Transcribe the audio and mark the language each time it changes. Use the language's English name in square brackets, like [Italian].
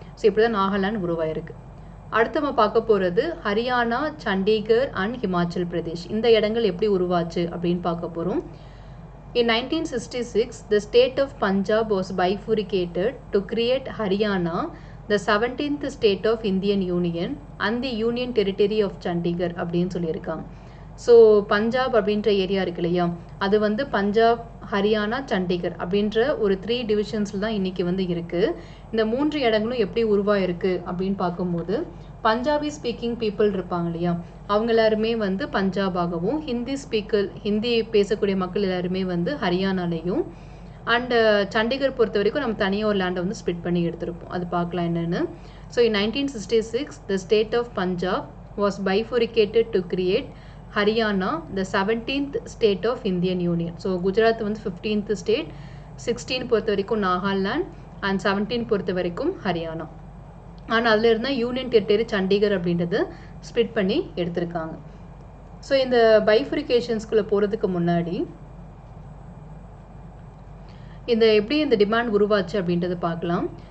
[Tamil] So இப்படி தான் நாகாலாந்து உருவாயிருக்கு. அடுத்து நம்ம பார்க்க போகிறது ஹரியானா, சண்டிகர் அண்ட் ஹிமாச்சல் பிரதேஷ். இந்த இடங்கள் எப்படி உருவாச்சு அப்படின்னு பார்க்க போகிறோம். [English] In 1966, the state of Punjab was bifurcated to create Haryana, the 17th state of Indian Union and the Union Territory of Chandigarh [Tamil] அப்படின்னு சொல்லியிருக்காங்க. ஸோ பஞ்சாப் அப்படின்ற ஏரியா இருக்கு இல்லையா, அது வந்து பஞ்சாப், ஹரியானா, சண்டிகர் அப்படின்ற ஒரு 3 டிவிஷன்ஸில் தான் இன்றைக்கி வந்து இருக்குது. இந்த 3 இடங்களும் எப்படி உருவாயிருக்கு அப்படின்னு பார்க்கும்போது [English] Punjabi speaking people [Tamil] இருப்பாங்க இல்லையா, அவங்க எல்லாருமே வந்து பஞ்சாபாகவும், ஹிந்தி பேசக்கூடிய மக்கள் எல்லாருமே வந்து ஹரியானாலையும், அண்ட் சண்டிகர் பொறுத்த வரைக்கும் நம்ம தனியாக ஒரு லேண்டை வந்து ஸ்பிளிட் பண்ணி எடுத்திருப்போம். அது பார்க்கலாம் என்னென்னு. [English] So in 1966, the state of Punjab was bifurcated to create Haryana, the 17th state of Indian Union. [Tamil] So Gujarat வந்து 15th ஸ்டேட், 16 பொறுத்த வரைக்கும் நாகாலாந்து அண்ட் 17 பொறுத்த வரைக்கும் ஹரியானா. ஆனால் அதில் இருந்தால் யூனியன் டெரிட்டரி சண்டிகர் அப்படின்றத ஸ்பிளிட் பண்ணி எடுத்திருக்காங்க. ஸோ இந்த பைஃபரிகேஷன்ஸ்குள்ளே போகிறதுக்கு முன்னாடி இந்த எப்படி இந்த டிமாண்ட் உருவாச்சு அப்படின்றத பார்க்கலாம்.